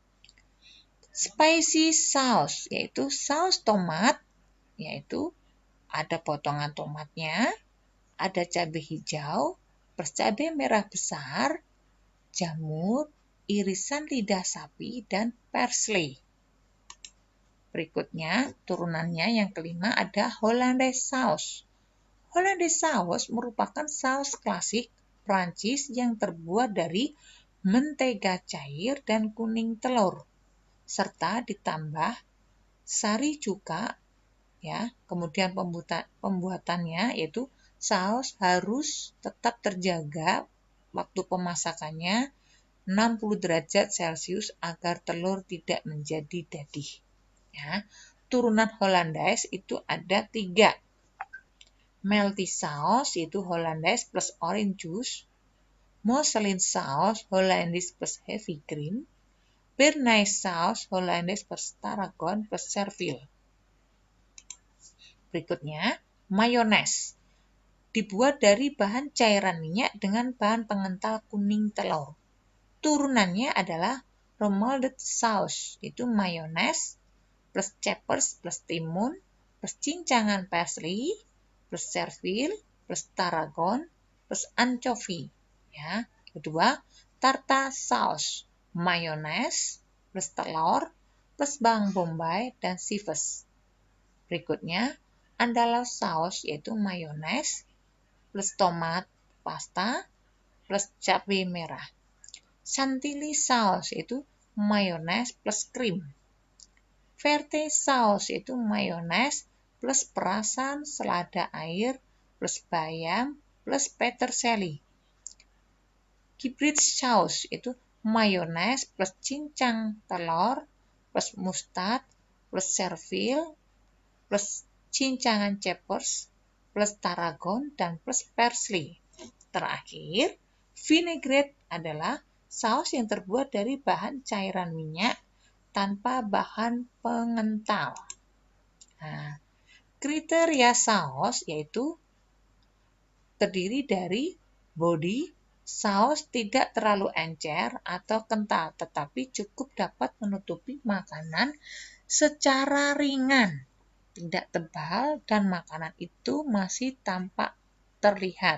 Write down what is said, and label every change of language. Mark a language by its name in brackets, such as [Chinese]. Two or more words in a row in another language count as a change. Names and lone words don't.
[English] Spicy sauce [Indonesian] yaitu saus tomat, yaitu ada potongan tomatnya, ada cabai hijau, plus cabai merah besar, jamur, irisan lidah sapi, dan parsley. Berikutnya, turunannya yang kelima ada [English] Hollandaise sauce. Hollandaise sauce [Indonesian] merupakan saus klasik Prancis yang terbuat dari mentega cair dan kuning telur, serta ditambah sari cuka. Ya, kemudian pembuatannya yaitu saus harus tetap terjaga waktu pemasakannya 60 derajat Celcius agar telur tidak menjadi dadih. Ya, turunan Hollandaise itu ada 3. [English] Melty sauce yaitu Hollandaise plus orange juice, Mousseline sauce Hollandaise plus heavy cream, Béarnaise sauce Hollandaise plus tarragon plus servil. [Indonesian] Berikutnya, mayones. Dibuat dari bahan cairan minyak dengan bahan pengental kuning telur. Turunannya adalah [English] remoulade sauce, [Indonesian] itu mayones [English] plus capers plus timun plus cincangan parsley plus servil plus tarragon plus anchovy. Ya. [Indonesian] Kedua, [English] tartar sauce, [Indonesian] mayones plus telur plus bawang bombay dan chives. Berikutnya, [English] andalou sauce [Indonesian] yaitu mayones plus tomat pasta plus cabai merah. [English] Chantilly sauce [Indonesian] itu mayones plus krim. [English] Verte sauce [Indonesian] itu mayones plus perasan selada air plus bayam plus peterseli. [English] Hybrid sauce [Indonesian] itu mayones [English] plus [Indonesian] cincang telur [English] plus mustard plus servil plus cincangan capers plus tarragon dan plus parsley. [Indonesian] Terakhir, vinaigrette adalah saus yang terbuat dari bahan cairan minyak tanpa bahan pengental. Nah, kriteria saus yaitu terdiri dari body, saus tidak terlalu encer atau kental, tetapi cukup dapat menutupi makanan secara ringan, tidak tebal, dan makanan itu masih tampak terlihat.